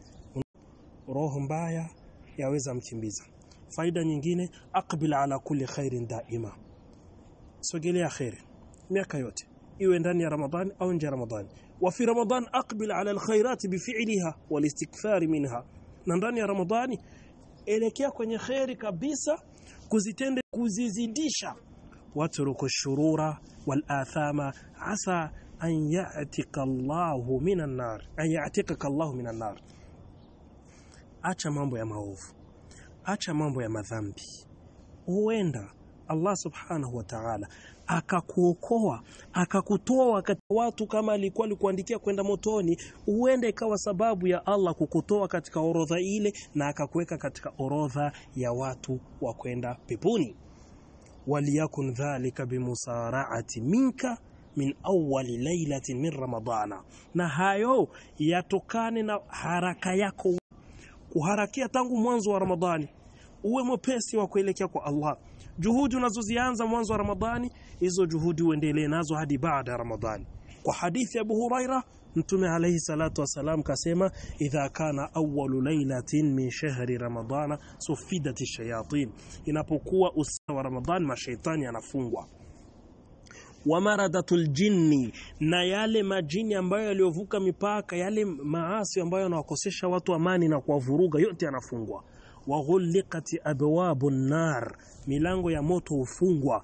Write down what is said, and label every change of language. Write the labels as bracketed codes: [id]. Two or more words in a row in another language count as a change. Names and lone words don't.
[sw] Roho mbaya yaweza mkimbiza. Faida nyingine, [ar] أقبل على كل خير دائما, [sw] sogelea khair miaka yote, iwe ndani ya Ramadhani au nje ya Ramadhani. [ar] وفي رمضان أقبل على الخيرات بفعلها والاستكثار منها, [sw] na ndani ya Ramadhani elekea kwenye khairi kabisa, kuzitende, kuzizidisha. [ar] واترك الشرور والآثام عسى أن يعتقك الله من النار، أن يعتقك الله من النار. [sw] Acha mambo ya maovu, acha mambo ya madhambi. Huenda Allah [ar] سبحانه وتعالى [sw] akakuokoa, akakutoa wakati watu kama alikuwa alikuandikia kwenda motoni. Huenda ikawa sababu ya Allah kukutoa katika orodha ile na akakuweka katika orodha ya watu wa kwenda peponi. [ar] وليكن ذلك بالمسارعة منك من أول ليلة من رمضان, [sw] na hayo yatokane na haraka yako, kuharakia tangu mwanzo wa Ramadhani. Uwe mwepesi wa kuelekea kwa Allah. Juhudi unazozianza mwanzo wa Ramadhani, hizo juhudi uendelee nazo hadi baada ya Ramadhani. Kwa hadithi ya Abu Huraira Mtume [ar] عليه الصلاة والسلام [sw] kasema [ar] إذا كان أول ليلة من شهر رمضان صفدت الشياطين, [sw] inapokuwa usiku wa Ramadhani mashaitani yanafungwa. [ar] ومردة الجن, [sw] na yale majini ambayo yaliovuka mipaka, yale maasi ambayo yanawakosesha watu amani na kuwavuruga, yote yanafungwa. [ar] وغلقت أبواب النار, [sw] milango ya moto hufungwa.